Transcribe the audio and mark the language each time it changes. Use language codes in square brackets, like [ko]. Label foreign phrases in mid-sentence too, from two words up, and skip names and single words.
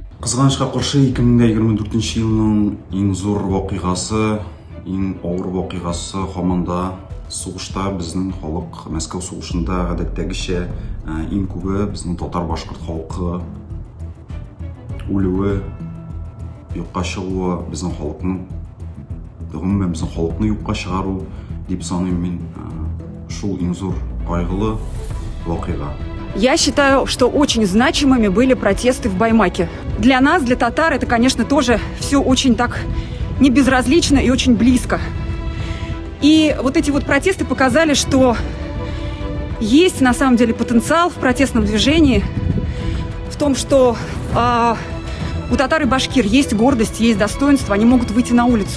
[tt] Кызганычка каршы 2024 елның иң зур вакыйгасы, иң авыр вакыйгасы һаманда сугышта безнең халык Мәскәү сугышында гадәттәгечә иң күбе безнең татар-башкорт халкы үлүе, юкка чыгуы, безнең халыкның гомумән безнең халыкны юкка чыгару дип саныйм мин. Шул иң зур кайгылы вакыйга. [ru] Я считаю, что очень значимыми были протесты в Баймаке. Для нас, для татар, это, конечно, тоже все очень так небезразлично и очень близко. И вот эти вот протесты показали, что есть на самом деле потенциал в протестном движении, в том, что у татар и башкир есть гордость, есть достоинство, они могут выйти на улицу.